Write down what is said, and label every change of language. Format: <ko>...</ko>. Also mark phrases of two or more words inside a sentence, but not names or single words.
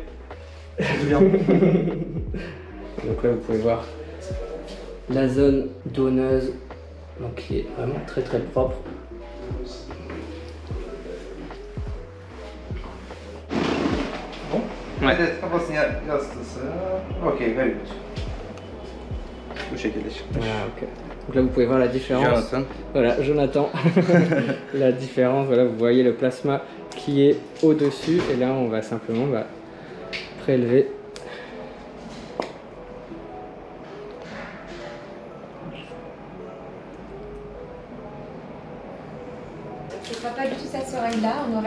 <fr>C'est bien. Donc là vous pouvez voir la zone donneuse, donc qui est vraiment très propre. Bon. Ouais.</fr> <tr>Evet, kafasını yastısı. Okey,</tr> <en>very good.</en> <tr>Bu şekilde çıkmış.</tr> <fr>Voilà, ok. Donc là vous pouvez voir la différence. Jonathan. Voilà, Jonathan. La différence, voilà, vous voyez le plasma qui est au-dessus et là on va simplement prélever. Ce sera pas du tout cette oreille-là, on aura</fr>